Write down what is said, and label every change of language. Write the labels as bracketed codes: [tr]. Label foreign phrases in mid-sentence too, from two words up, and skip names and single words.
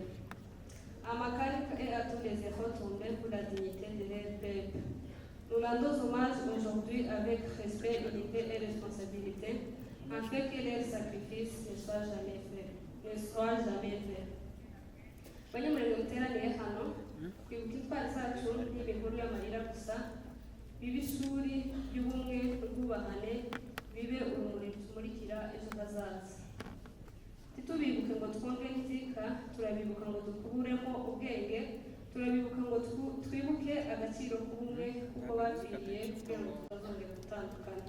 [fr] À Makanika et à tous les héros tombés pour la dignité de leur peuple. Nous rendons hommage aujourd'hui avec respect, unité et responsabilité, afin que leur sacrifice ne soit jamais fait. [rw] Banyamulenge muteraniye hano kwibuka intwari zacu n'iminkuru y'amarira gusa bibe ishuri ry'ubumwe n'ubwubahane bibe urumuri rutumurikira ejo hazaza. Ntitubibuke ngo twongere iteka, turabibuka ngo dukuburemo ubwenge, turabibuka ngo twibuke agaciro k'ubumwe kuko bapfiriye kugira ngo tutazongera gutandukana.